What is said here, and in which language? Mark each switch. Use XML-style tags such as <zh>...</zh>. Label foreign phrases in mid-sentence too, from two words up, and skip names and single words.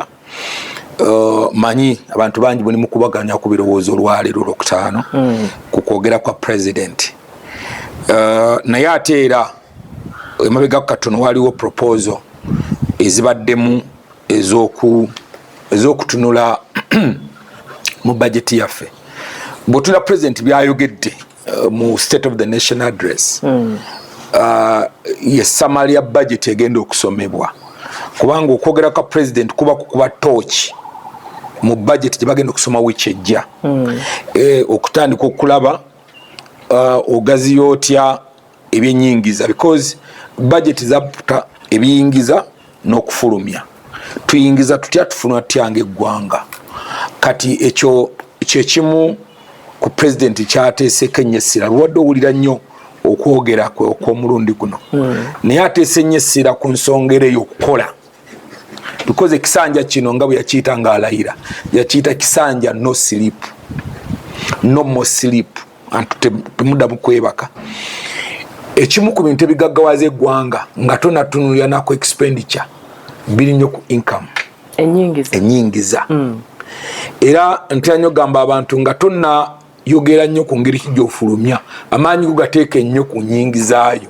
<lg>Manyi abantu bangi buli mukubaganya ku birowoozo olwaleero Olwokutaano ku kwogera kwa president. Naye ate era emabega katono waliwo proposal ezibaddemu ez'okutunula mu budget yaffe. Bw'otula president byayogedde mu</lg> <en>State of the Nation address,</en> <lg>ye summary ya budget egenda okusomebwa, kubanga okwogera kwa president kuba kukuba torch mu budget gye bagenda okusoma wiiki ejja. Okutandika okulaba ogaziya otya ebyennyingiza, because budget zaputa ebiyingiza n'okufulumya. Tuyingiza tutya, tufuna tutya ng'eggwanga. Kati ekyo kyekimu ku president kyateeseko ennyo essira. Luwadde owulira nnyo okwogera kwe okw'omulundi guno, naye ateese nnyo essira ku nsonga ey'okukola, because ekisanja kino nga bwe yakiyita ng'alayira, yakiyita kisanja</lg> <en>no sleep, no more sleep,</en> <lg>antu temuddamu kwebaka. Ekimu ku bintu ebigaggawaza eggwanga nga tonatunulira nako expenditure biri nnyo ku income, ennyingiza. Era ntera nnyo gamba abantu nga tonnayogera nnyo ku ngeri ki gy'ofulumya, amaanyi go gateeka ennyo ku nnyingizaayo.</lg>